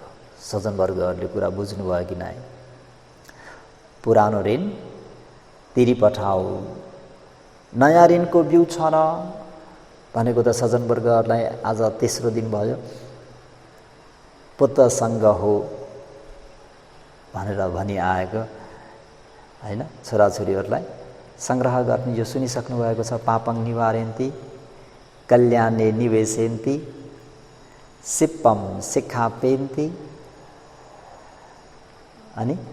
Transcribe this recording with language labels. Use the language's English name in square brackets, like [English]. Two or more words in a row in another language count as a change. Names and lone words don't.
[Nepali] सज्जनवर्गहरूले कुरा बुझ्नुभयो कि नै? पुरानो ऋण तिरिपठाऊ, नयाँ ऋणको बिउ छ र भनेको त सज्जनवर्गहरूलाई आज तेस्रो दिन भयो। पुत्रसँग हो भनेर भनी आएको हैन, छोराछोरीहरूलाई संग्रह गर्ने यो सुनिसक्नु भएको छ। [Pali] पापङ निवारयन्ति कल्याणे निवेशयन्ति सिप्पम शिक्षापेन्ति। [Nepali] अनि